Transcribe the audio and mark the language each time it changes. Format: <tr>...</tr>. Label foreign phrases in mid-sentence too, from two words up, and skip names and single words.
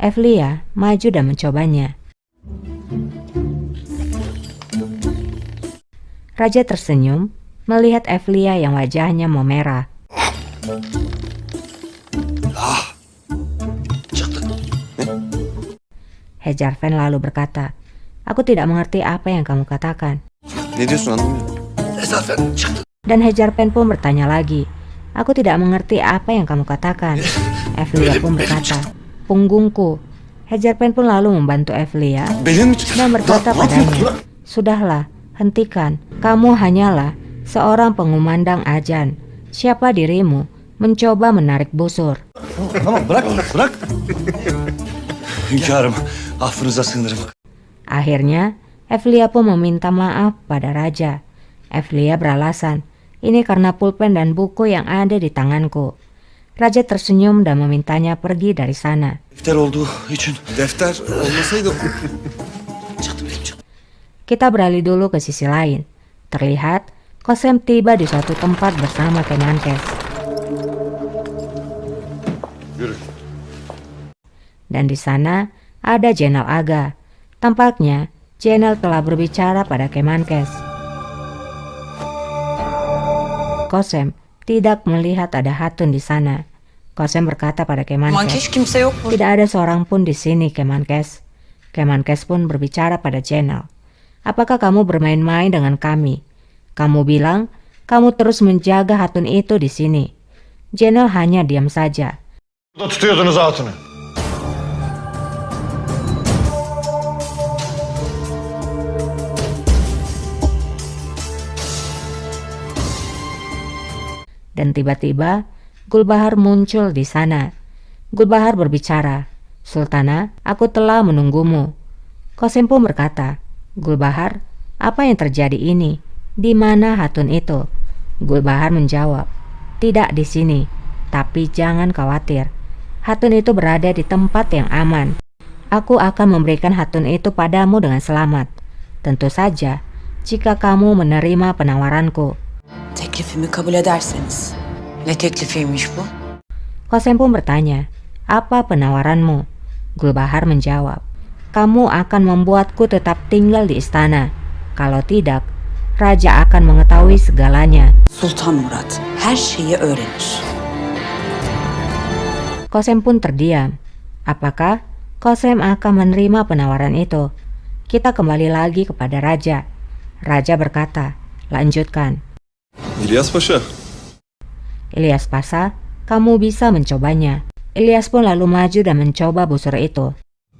<id>Evlia maju dan mencobanya. Raja tersenyum melihat Evlia yang wajahnya memerah. Hejarfen lalu berkata, "Aku tidak mengerti apa yang kamu katakan."</id> <tr>Ne diyorsun anlamıyorum.</tr> <id>Dan Hejarfen pun bertanya lagi, "Aku tidak mengerti apa yang kamu katakan." Evlia pun berkata, "Punggungku." Hejarfen pun lalu membantu Evlia</id> <tr>Belin mi?</tr> <id>dan berkata padanya, "Sudahlah, hentikan. Kamu hanyalah seorang pengumandang ajan. Siapa dirimu mencoba menarik busur?"</id> <tr>Tamam bırak. Hünkârım affınıza sığınırım.</tr> <id>Akhirnya, Evlia pun meminta maaf pada raja. Evlia beralasan, "Ini karena pulpen dan buku yang ada di tanganku." Raja tersenyum dan memintanya pergi dari sana.</id> <tr>Defter olduğu için. Defter olmasaydı...</tr> <id>Kita beralih dulu ke sisi lain. Terlihat, Kosem tiba di suatu tempat bersama Kemenkes. Dan di sana ada Jenderal Aga. Tampaknya Jenderal telah berbicara pada Kemenkes. Kosem tidak melihat ada Hatun di sana. Kosem berkata pada Kemenkes,</id> <tr>kimse yok mu?</tr> <id>"Tidak ada seorang pun di sini, Kemenkes." Kemenkes pun berbicara pada Jenderal. "Apakah kamu bermain-main dengan kami? Kamu bilang kamu terus menjaga Hatun itu di sini." Jenderal hanya diam saja.</id> <tr>Burada tutuyordunuz hatunu.</tr> <id>Dan tiba-tiba Gulbahar muncul di sana. Gulbahar berbicara, "Sultana, aku telah menunggumu." Kosem pun berkata, "Gulbahar, apa yang terjadi ini? Di mana Hatun itu?" Gulbahar menjawab, "Tidak di sini, tapi jangan khawatir. Hatun itu berada di tempat yang aman. Aku akan memberikan Hatun itu padamu dengan selamat. Tentu saja, jika kamu menerima penawaranku."</id> <tr>Teklifimi kabul ederseniz. Ne teklifiymiş bu?</tr> <id>Kosem pun bertanya, "Apa penawaranmu?" Gulbahar menjawab, "Kamu akan membuatku tetap tinggal di istana. Kalau tidak, raja akan mengetahui segalanya."</id> <tr>Sultan Murat her şeyi öğrenir.</tr> <id>Kosem pun terdiam. Apakah Kosem akan menerima penawaran itu? Kita kembali lagi kepada raja. Raja berkata, "Lanjutkan." İlyas Paşa. "Ilyas Pasha, kamu bisa mencobanya." Ilyas pun lalu maju dan mencoba busur itu.</id>